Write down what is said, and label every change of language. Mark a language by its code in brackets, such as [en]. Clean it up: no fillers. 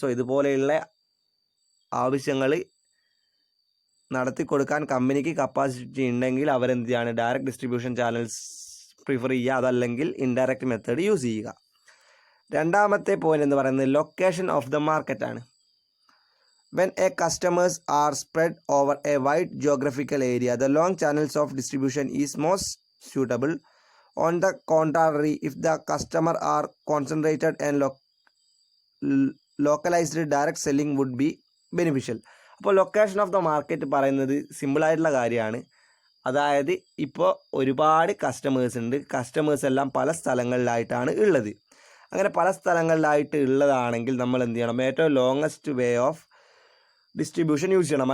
[ml] So ഇതുപോലെയുള്ള ആവശ്യങ്ങൾ നടത്തിക്കൊടുക്കാൻ കമ്പനിക്ക് കപ്പാസിറ്റി ഉണ്ടെങ്കിൽ അവരെന്ത് ചെയ്യാണ്, ഡയറക്റ്റ് ഡിസ്ട്രിബ്യൂഷൻ ചാനൽസ് പ്രിഫർ ചെയ്യുക, അതല്ലെങ്കിൽ ഇൻഡയറക്റ്റ് മെത്തേഡ് യൂസ് ചെയ്യുക. രണ്ടാമത്തെ പോയിന്റ് എന്ന് പറയുന്നത് ലൊക്കേഷൻ ഓഫ് ദ മാർക്കറ്റ് ആണ്. [en] When a customers are spread over a wide geographical area, the long channels of distribution is most suitable. On the contrary, if the customer are concentrated and localized, direct selling would be beneficial. [ml] അപ്പോൾ location of the market പറയുന്നത് സിമ്പിളായിട്ടുള്ള കാര്യമാണ്. അതായത് ഇപ്പോൾ ഒരുപാട് customers ഉണ്ട്. Customers എല്ലാം പല സ്ഥലങ്ങളിലായിട്ടാണ് ഉള്ളത്. അങ്ങനെ പല സ്ഥലങ്ങളിലായിട്ട് ഉള്ളതാണെങ്കിൽ നമ്മൾ എന്ത് ചെയ്യണം? ഏറ്റവും [en] longest way of distribution [ml] use ചെയ്യണം.